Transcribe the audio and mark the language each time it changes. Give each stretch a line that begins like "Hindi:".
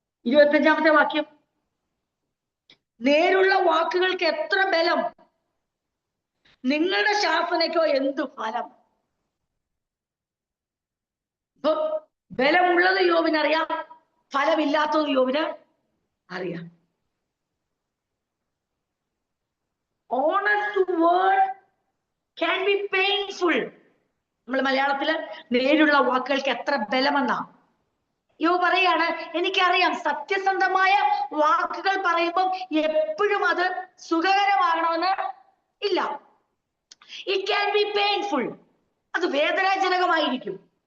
Malayalam: 25-ാമത്തെ വാക്യം. നേരുള്ള വാക്കുകൾക്ക് എത്ര ബലം, നിങ്ങളുടെ ശാസനയ്ക്കോ എന്തു ഫലം. ഇപ്പൊ ബലമുള്ളത് യോബിനറിയാം, ഫലമില്ലാത്തത് യോബിന് അറിയാം.
English: Honest word can be painful.
Malayalam: നമ്മൾ മലയാളത്തില് നേരുള്ള വാക്കുകൾക്ക് എത്ര ബലമെന്നാ യോബ് പറയാണ്. എനിക്കറിയാം, സത്യസന്ധമായ വാക്കുകൾ പറയുമ്പോൾ എപ്പോഴും അത് സുഖകരമാകണമെന്ന് ഇല്ല.
English: it can be painful,
Malayalam: അത് വേദനാജനകമായിരിക്കും.